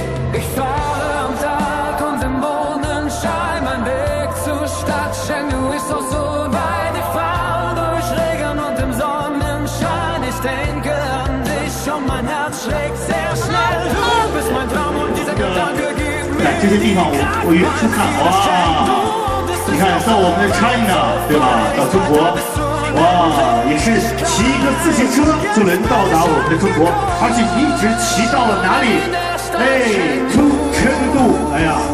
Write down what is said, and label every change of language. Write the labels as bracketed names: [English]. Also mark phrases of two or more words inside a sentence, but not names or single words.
[German] Ich fahre am Tag und im Mondenschein. Mein Weg zur Stadt Chengdu ist noch so weit. Ich fahre durch Regen und im Sonnenschein. Ich denke an dich und mein Herz schlägt sehr schnell. Du bist mein Traum und dieser Gedanke gibt mir [Chinese] 这些地方我也去看，哇！你看到我们的 China 对吧？到中国，哇，也是骑一个自行车就能到达我们的中国，而且一直骑到了哪里？哎，出成都，哎呀！